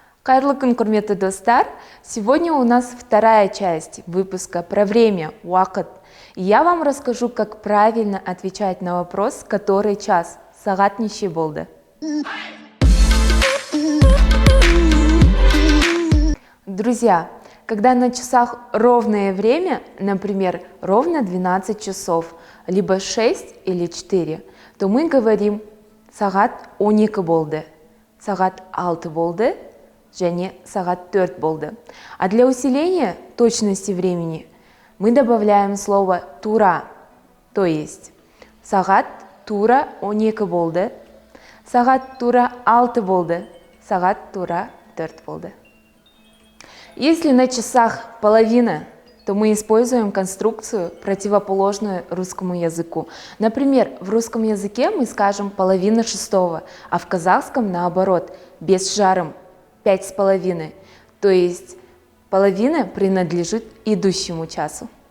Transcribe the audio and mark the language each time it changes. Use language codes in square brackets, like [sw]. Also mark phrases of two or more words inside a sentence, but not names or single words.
[kk] Қайырлы күн, құрметті достар! [ru] Сегодня у нас вторая часть выпуска про время, уақыт. И я вам расскажу, как правильно отвечать на вопрос, который час, [kk] сағат неше болды. [ru] Друзья, когда на часах ровное время, например, ровно 12 часов, либо 6 или 4, то мы говорим [kk] сағат 12 болды, сағат 6 болды, және сағат 4 болды. [ru] А для усиления точности времени мы добавляем слово тура, то есть [kk] сағат тура 12 болды, сағат тура 6 болды, сағат тура 4 болды. [ru] Если на часах половина, то мы используем конструкцию, противоположную русскому языку. Например, в русском языке мы скажем половина шестого, а в казахском наоборот, [kk] без жаром 5,5. [ru] То есть половина принадлежит идущему часу.